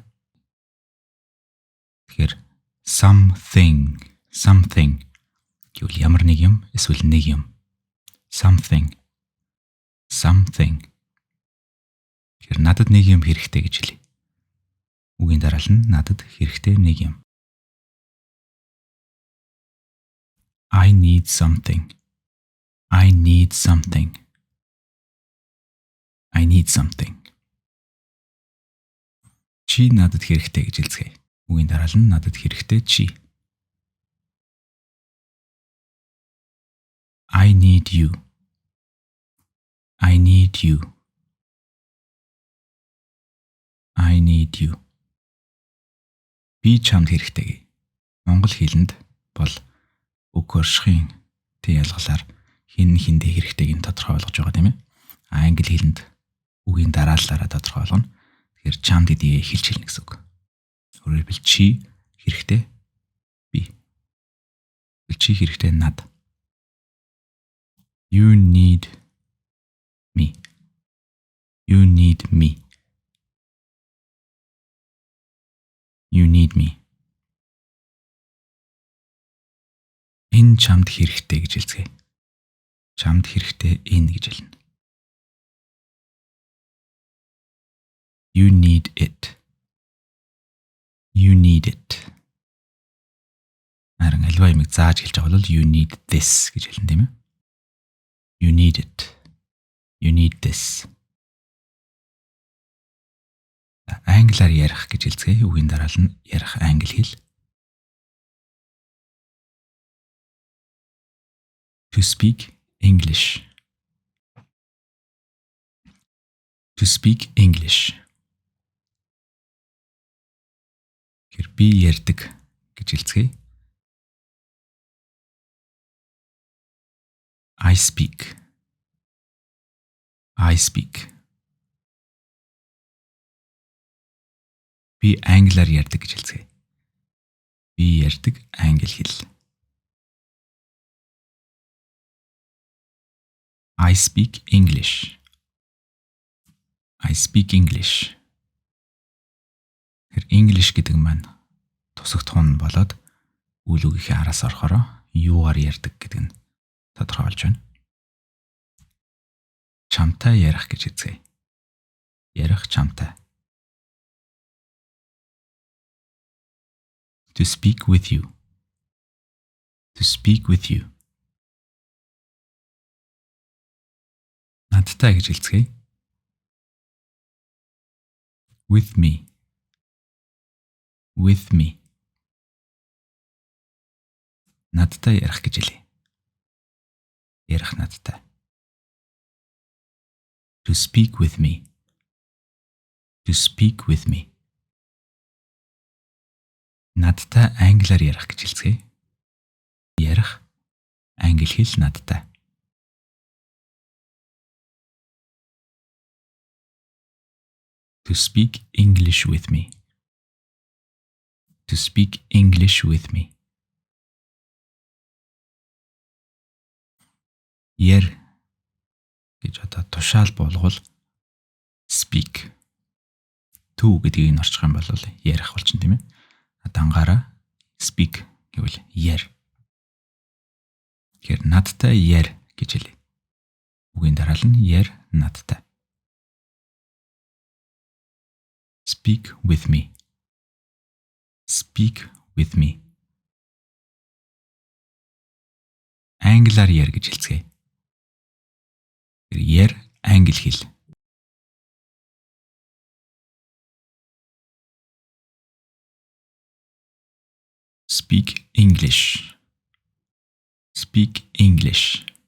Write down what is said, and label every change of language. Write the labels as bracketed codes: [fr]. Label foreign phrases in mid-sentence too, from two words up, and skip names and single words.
[mn] Тэгэхээр something гэвэл ямар нэг юм эсвэл нэг юм. [en] Something. [mn] Тэгэхээр надад нэг юм хэрэгтэй гэж хэлье. Үгийн дараал нь надад хэрэгтэй нэг юм. [en] I need something. [mn] Чи надад хэрэгтэй гэж хэлцгээе. Үгийн дараал нь надад хэрэгтэй чи. [en] I need you. [mn] Би чамд хэрэгтэй гээ. Монгол хэлэнд бол үг оршихын тэг ялгалаар хин хиндээ хэрэгтэйг нь тодорхой болгож байгаа тийм ээ. Англи хэлэнд үгийн дараалалаараа тодорхой болгоно. Тэгэхээр чамд гэдгийг хэлж хэлнэ гэсэн үг. Өөрөөр хэлбэл чи хэрэгтэй би. Чи хэрэгтэй над. [en] You need me. [mn] Энэ чамд хэрэгтэй гэж хэлцгээе. Чамд хэрэгтэй энэ гэж хэлнэ. [en] You need it. [mn] Харин альва юмыг зааж хэлж байгаа бол [en] you need this [mn] гэж хэлнэ тийм ээ. [en] You need it. You need this. [mn] Англиар ярих гэж хэлцгээе. Үгийн дараал нь ярих англи хэл. [en] To speak English. [mn] Тэгэхээр би ярьдаг гэж хэлцгээе. [en] I speak. [mn] Би англиар ярьдаг гэж хэлцгээе. Би ярьдаг англи хэл. [en] I speak English. [mn] Тэгэхээр English гэдэг маань тусагдах нь болоод үйл үгийнхээ араас орохороо юугаар ярьдаг гэдэг нь тодорхойлж байна. Чамтай ярих гэж хэлцгээе. Ярих чамтай. [en] To speak with you. [mn] Надтай гэж хэлцгээе. [en] With me. [mn] Надтай ярих гэж хэлье. Ярих надтай. [en] To speak with me. [mn] Надтай англиар ярих гэж хэлцгээе. Ярих англи хэл надтай. [en] To speak English with me. [mn] Яр гэж одоо тушаал болгол speak. To гэдгийг нь орчих юм бол ярих болчихно тийм ээ. Дангаараа speak гэвэл яр. Тэгэхээр надтай яр гэж хэлье. Үгийн дараал нь яр надтай. [en] Speak with me. [mn] англиар яар гэж хэлцгээе. Яар англи хэл. [en] Speak English. Speak English.